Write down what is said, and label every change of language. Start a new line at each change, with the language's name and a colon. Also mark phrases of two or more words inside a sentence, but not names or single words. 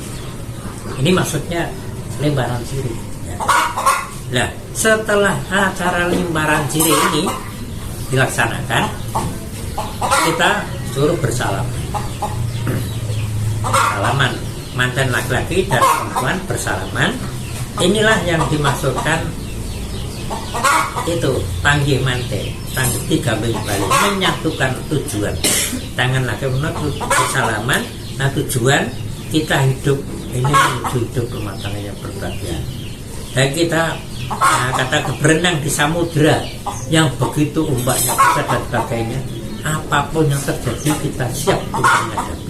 Indonesian: Ini maksudnya lemparan sirih. Nah, setelah acara lemparan sirih ini dilaksanakan, kita suruh bersalaman. Salaman manten laki-laki dan perempuan bersalaman. Inilah yang dimaksudkan itu
Javanese: panggih manten,
Indonesian: panggih tiga balik, menyatukan tujuan. Tangan laki-laki bersalaman. Nah, tujuan kita hidup ini menuju hidup rumah tangga yang berbahagia. Dan kita kata berenang di samudera yang begitu ombaknya besar dan sebagainya, apapun yang terjadi kita siap untuk menghadapi.